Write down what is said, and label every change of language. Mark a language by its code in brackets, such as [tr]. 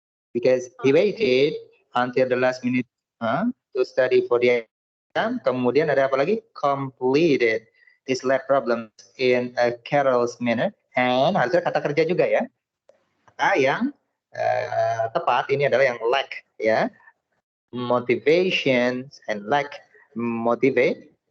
[en] Because he waited until the last minute to study for the exam. [id] Kemudian ada apa lagi? [en] Completed his lab problems in a careless manner. [id] And harusnya kata kerja juga ya. Kata yang tepat ini adalah yang lack ya. [en] Motivation and lack motivation.